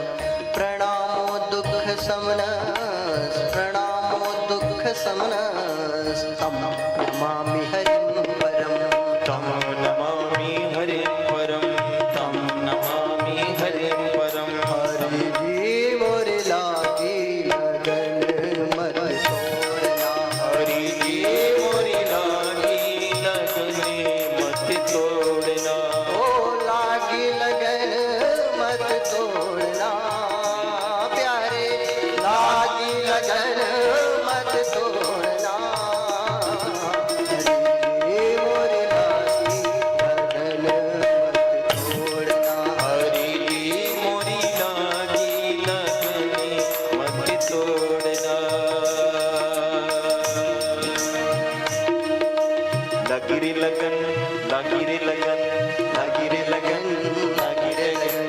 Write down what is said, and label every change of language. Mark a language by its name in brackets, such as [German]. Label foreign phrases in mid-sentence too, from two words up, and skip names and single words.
[Sanskrit] प्रणामो दुःखशमनः, प्रणामो दुःखशमनः। तं नमामि हरिं परं, तं नमामि हरिं परं, तं नमामि हरिं परं। [Hindi] हरि मोर लागी लगन मत छोड़ना। हरि जी मोरी लागी लगन मत तोड़ना। ओ लागी लगन मत तोड़ना प्यारे, लागी लगन मत तोड़ना। हरि मोर लागी लगन मत तोड़ना। हरि जी मोरी लागी लगन मत तोड़ना। लगी रे लगन, लगी रे लगन, लगी रे लगन, लगी रे लगन।